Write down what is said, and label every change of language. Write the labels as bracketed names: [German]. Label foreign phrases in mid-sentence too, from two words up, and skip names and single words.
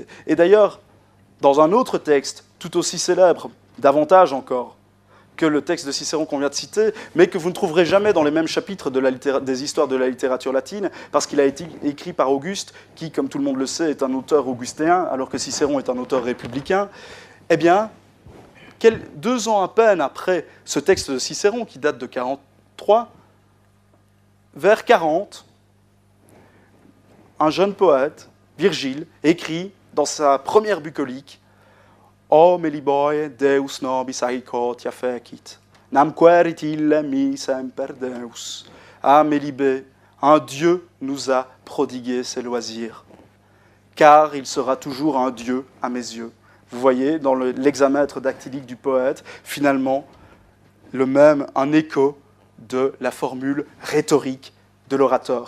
[French] Et d'ailleurs, dans un autre texte, tout aussi célèbre, davantage encore, que le texte de Cicéron qu'on vient de citer, mais que vous ne trouverez jamais dans les mêmes chapitres des histoires de la littérature latine, parce qu'il a été écrit par Auguste, qui, comme tout le monde le sait, est un auteur augustéen, alors que Cicéron est un auteur républicain. Eh bien, 2 ans à peine après ce texte de Cicéron, qui date de 43, vers 40, un jeune poète, Virgile, écrit dans sa première bucolique « [Latin] O meliboie Deus nobis aicotia fecit, nam querit ille mi semper Deus. [French] » Ah, Mélibée, un Dieu nous a prodigué ses loisirs, car il sera toujours un Dieu à mes yeux. Vous voyez, dans l'hexamètre dactylique du poète, finalement, un écho de la formule rhétorique de l'orateur.